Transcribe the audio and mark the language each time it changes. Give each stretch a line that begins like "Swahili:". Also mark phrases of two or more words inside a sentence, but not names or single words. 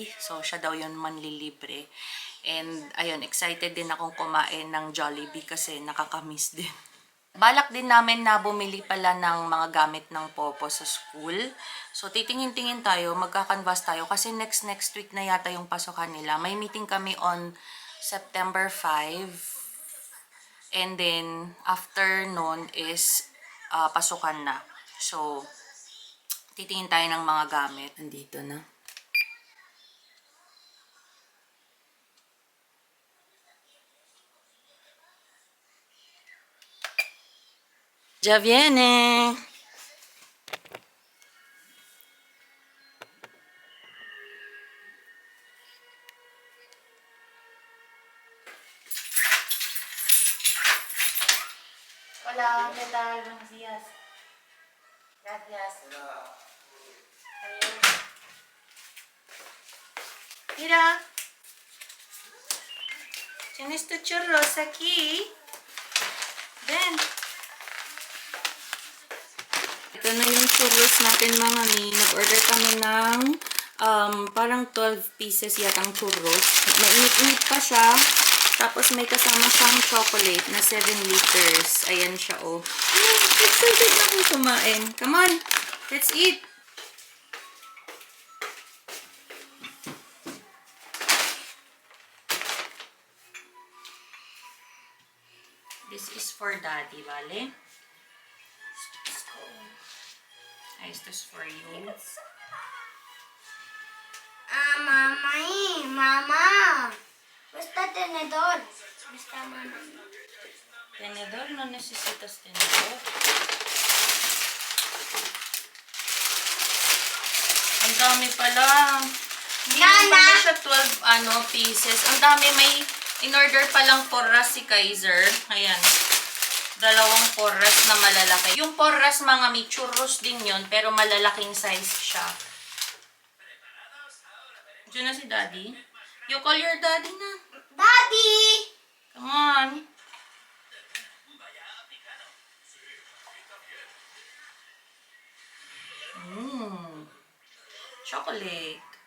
Filipino: So, siya daw yun manlilibre. And, ayun, excited din akong kumain ng Jollibee kasi nakakamiss din. Balak din namin na bumili pala ng mga gamit ng Popo sa school. So, titingin-tingin tayo, magkakanvas tayo kasi
English: next week
Filipino: na yata yung pasukan nila. May meeting kami on September 5.
English: And then, after
Filipino: nun is pasukan na. So, titingin tayo ng mga gamit. Nandito na.
Spanish: Ya viene. Hola, ¿qué tal? Buenos días. Gracias. Adiós. Mira. Tienes tu churros aquí. Ven.
Filipino: Ito na yung churros natin mga mi. Nag-order kami ng parang 12 pieces yatang churros. Mainit-init pa siya. Tapos may kasama siyang chocolate na 7 liters. Ayan siya, oh. Excited na akong kumain.
English: Come on, let's eat. This is for daddy, vale? Is this for you? Mama, Mama.
Spanish: Basta tenedor. Basta mama. Tenedor? No necesitas tenedor.
Filipino: Ang dami pala. Hindi naman pala siya 12 pieces. Ang dami, may in-order palang porras si Kaiser. Ayan. 2 porras na malalaki. Yung porras mga may churros din yun, pero malalaking size siya. Diyan na si Daddy.
English: You call your daddy
Filipino: na.
English: Daddy! Come on. Chocolate.